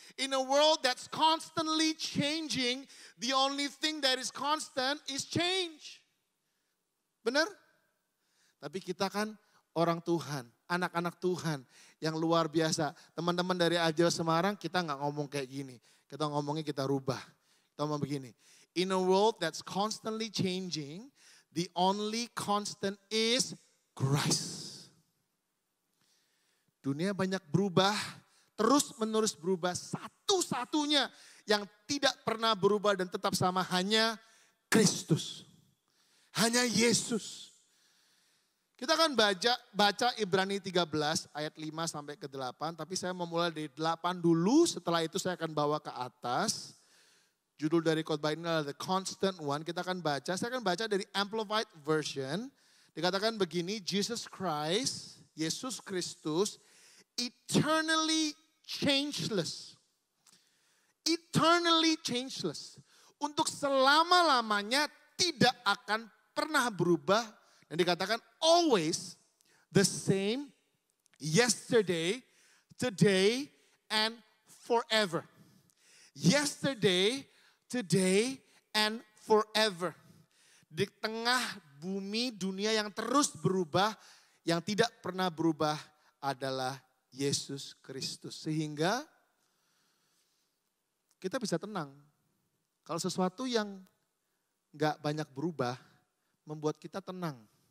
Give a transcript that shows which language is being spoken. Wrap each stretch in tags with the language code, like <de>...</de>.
<en>In a world that's constantly changing, the only thing that is constant is change.</en> <id>Benar? Tapi kita kan orang Tuhan, anak-anak Tuhan yang luar biasa. Teman-teman dari Ajaib Semarang kita nggak ngomong kayak gini. Kita ngomongnya kita rubah. Kita ngomong begini.</id> <en>In a world that's constantly changing, the only constant is Christ.</en> <id>Dunia banyak berubah, terus menerus berubah. Satu-satunya yang tidak pernah berubah dan tetap sama hanya Kristus. Hanya Yesus. Kita akan baca Ibrani 13 ayat 5 sampai ke 8. Tapi saya memulai dari 8 dulu. Setelah itu saya akan bawa ke atas. Judul dari khotbah ini adalah The Constant One. Kita akan baca. Saya akan baca dari Amplified Version. Dikatakan begini. Jesus Christ, Yesus Kristus,</id> <en>eternally changeless. Eternally changeless.</en> <id>Untuk selama-lamanya tidak akan pernah berubah dan dikatakan</id> <en>always the same yesterday, today, and forever. Yesterday, today, and forever.</en> <id>Di tengah bumi dunia yang terus berubah, yang tidak pernah berubah adalah Yesus Kristus. Sehingga kita bisa tenang. Kalau sesuatu yang gak banyak berubah, membuat kita tenang.</id>